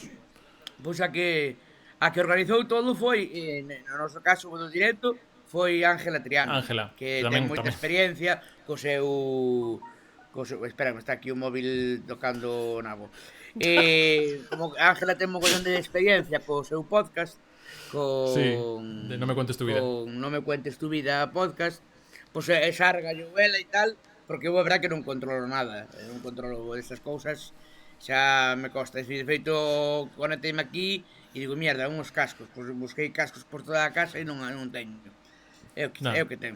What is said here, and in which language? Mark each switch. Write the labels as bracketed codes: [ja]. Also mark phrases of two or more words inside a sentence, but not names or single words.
[gl] Pois a que organizou todo foi, no noso caso, o do directo, foi Ángela Triano, que ten moita experiencia co seu... Espera, está aquí o móvil tocando o nabo. Como Ángela ten mogollón de experiencia co seu podcast, de Non me cuentes tu vida. Non me cuentes tu vida podcast, pois xarga yo ela e tal, porque eu a verdad que non controlo nada, non controlo destas cousas, xa me costa. De feito, conecteime aquí e digo, mierda, uns cascos, pois busquei cascos por toda a casa e non teño. É o que ten.